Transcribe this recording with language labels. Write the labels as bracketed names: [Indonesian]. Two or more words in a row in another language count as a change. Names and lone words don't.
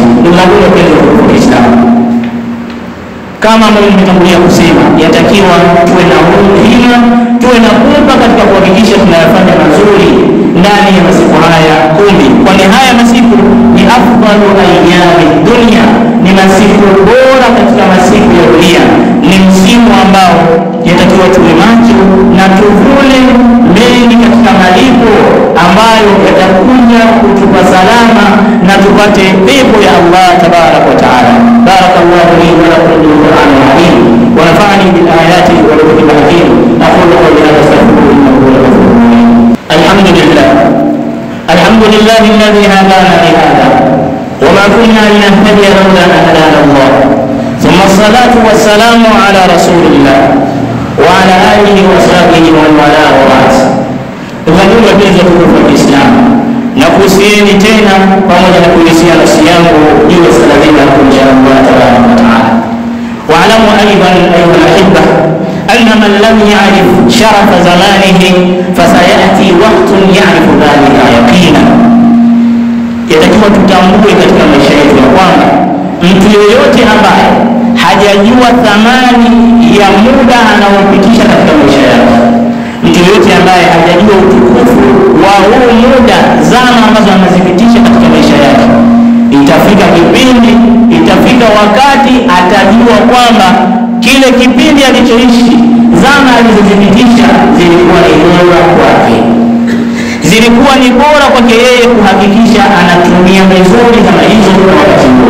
[Swahili] Ndio maana kwa Uislamu kama ambavyo nimetangulia kusema, yatakiwa tuwe na hima, tuwe na pupa katika kuhakikisha tunayafanya mazuri ndani ya masiku haya 10, kwani haya masiku ni [Arabic] أفضل أيام الدنيا, [Swahili] ni masiku bora katika masiku ya dunia. Ni msimu ambao yatakiwa tuwe macho na tuvune mengi katika malipo ambayo yatakuja kutupa salama na tupate pepo ya Allah [Arabic] تبارك وتعالى. بارك الله لي ولكم بالقرآن العظيم ونفعني بالآيات والذكر الحكيم. أقول قولي هذا أستغفره إنه هو الغفور الرحيم. الحمد لله الذي هدانا لهذا وما كنا لنهتدي لولا أن هدانا الله. ثم الصلاة والسلام على رسول الله وعلى آله وصحبه ومن والى وبعد. [Swahili] Ndugu wapenzi wa Kiislamu, na kuhusieni tena pamoja na kuhusia nafsi yangu juu ya sala zima kumcha Allah [Arabic] تبارك وتعالى. واعلموا أيضا أيها الأحبة أن من لم يعرف شرف زمانه فسيأتي وقت يعرف ذلك يقينا. [Swahili] Yatakiwa tutambue katika maisha yetu ya kwamba mtu yeyote ambaye hajajua thamani ya muda anaopitisha katika maisha yake, mtu yote ambaye hajajua utukufu wa huu muda, zama ambazo anazipitisha katika maisha yake, itafika kipindi, itafika wakati atajua kwamba kile kipindi alichoishi, zama alizozipitisha zilikuwa ni bora kwake, zilikuwa ni bora kwake yeye kuhakikisha anatumia vizuri zama hizo kwa wakati huo.